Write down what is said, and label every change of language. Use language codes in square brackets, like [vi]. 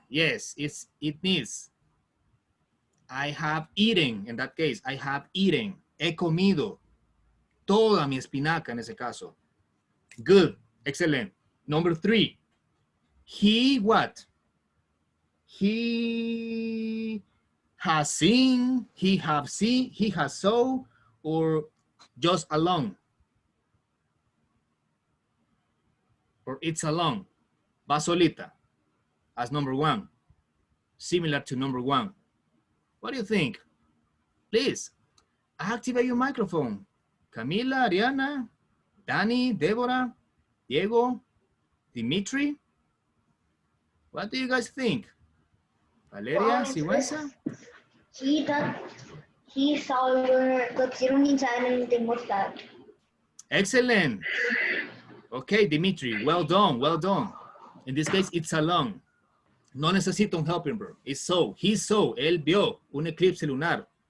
[en] Yes, it needs. I have eaten, in that case, I have eaten. [es] He comido. Toda mi espinaca en ese caso. [en] Good, excellent. Number 3. He what? He has seen, he have seen, he has saw, or just alone? Or it's alone. [es] Va solita. [en] As number 1. Similar to number 1. What do you think? Please, activate your microphone. Camila, Ariana, Danny, Deborah, Diego, Dimitri. What do you guys think? Valeria, Sigüenza? He saw your quiero un mostrar. Excellent. Okay, Dimitri, well done, well done. In this case, it's alone. [es] No necesita un helping verb. [en] It's so. He saw, [es] él vio un eclipse lunar.